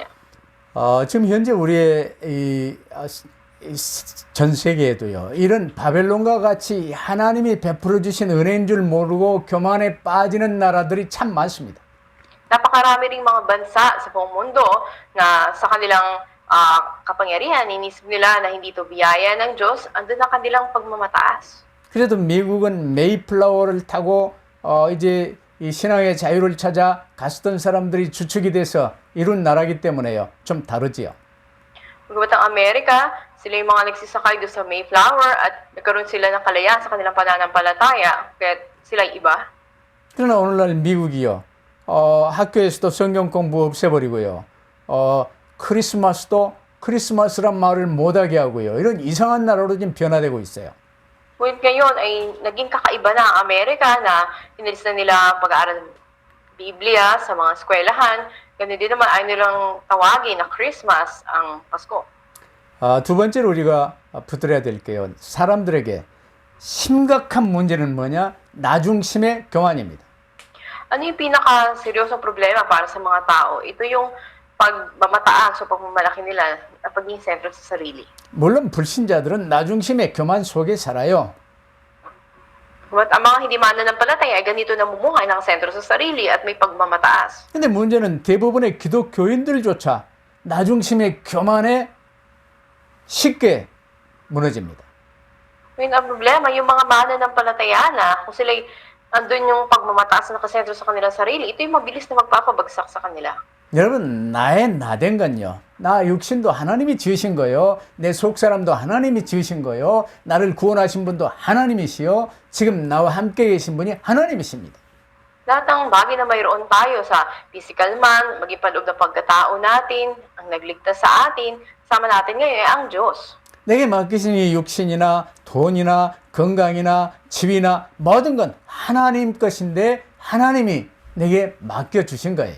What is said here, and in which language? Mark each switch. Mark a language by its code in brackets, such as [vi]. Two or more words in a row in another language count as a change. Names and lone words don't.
[ko] 지금 현재 우리의 전 세계에도요. 이런 바벨론과 같이 하나님이 베풀어 주신 은혜인 줄 모르고 교만에 빠지는 나라들이 참 많습니다. [tl] Napakarami ring mga bansa sa buong mundo na sa kanilang kapangyarihan, inisip nila na hindi ito biyaya ng Diyos, andun na kanilang pagmamataas. [ko] 그래도 미국은 메이플라워를 타고 이제 이 신앙의 자유를 찾아 갔었던 사람들이 주축이 돼서 이룬 나라기 때문에요. 좀 다르지요. [tl] Bagamat ang Amerika, sila yung mga nagsisakay doon sa Mayflower at nagkaroon sila ng kalayaan sa kanilang pananampalataya, kaya sila iba. [ko] 그러나 오늘날 미국이요. 학교에서도 성경 공부 없애버리고요. 크리스마스도 크리스마스란 말을 못하게 하고요. 이런 이상한 나라로 지금 변화되고 있어요. [tl] Ngunit ngayon ay naging kakaiba na ang Amerika na inalis na nila ang pag-aaral ng Biblia sa mga eskwelahan. Ganun din naman ay nilang tawagin na Christmas ang Pasko. [ko] 두 번째로 우리가 붙들어야 될 게요. 사람들에게 심각한 문제는 뭐냐? 나중심의 교만입니다. [tl] Ano yung pinaka-seryosong problema para sa mga tao? Ito yung pagmamataas o pagmamalaki nila at pagiging sentro sa sarili. [ko] 물론 불신자들은 나중심의 교만 속에 살아요. [tl] At ang mga hindi mananampalataya ay ganito namumuhay ng sentro sa sarili at may pagmamataas. [ko] 근데 문제는 대부분의 기독교인들조차 나중심의 교만에 쉽게 무너집니다. [tl] Ngayon ang problema, yung mga mananampalataya na, kung sila'y andun yung pagmamataas na nakasentro sa kanilang sarili, ito yung mabilis na magpapabagsak sa kanila. [ko] 여러분, 나의 나된 건요. 나 육신도 하나님이 지으신 거요. 내 속사람도 하나님이 지으신 거요. 나를 구원하신 분도 하나님이시요. 지금 나와 함께 계신 분이 하나님이십니다. [tl] Lahat ng bagay na mayroon tayo sa physical man, maging paloob ng pagkatao natin, ang nagligtas sa atin, sama natin ngayon ay ang Diyos. [ko] 내게 맡기신 이 육신이나 돈이나 건강이나 집이나 모든 건 하나님 것인데 하나님이 내게 맡겨주신 거예요.